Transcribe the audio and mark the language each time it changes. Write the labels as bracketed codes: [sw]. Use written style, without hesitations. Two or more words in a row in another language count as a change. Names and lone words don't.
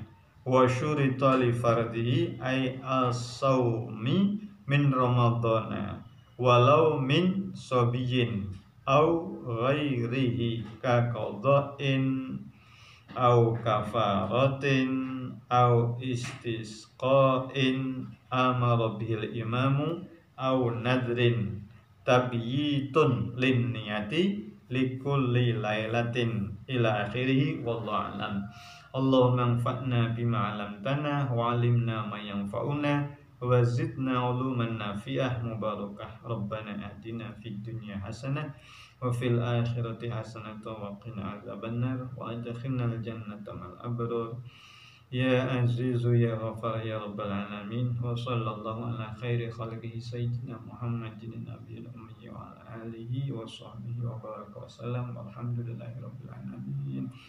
[ar] وشرط لفرضه أي الصوم من رمضان ولو من صبي أو غيره كقضاء أو كفارة أو استسقاء أمر به الإمام أو نذر تبييت النية لكل ليلة إلى آخره. والله أعلم. اللهم انفعنا بما علمتنا وعلمنا ما ينفعنا وزدنا علوما نافعة مباركة. ربنا آتنا في الدنيا حسنة وفي الآخرة حسنة وقنا عذاب النار وأدخلنا الجنة مع الأبرار يا عزيز يا غفار يا رب العالمين. وصلى الله على خير خلقه سيدنا محمد النبي الأمي وعلى آله وصحبه وبارك وسلم. والحمد لله رب العالمين.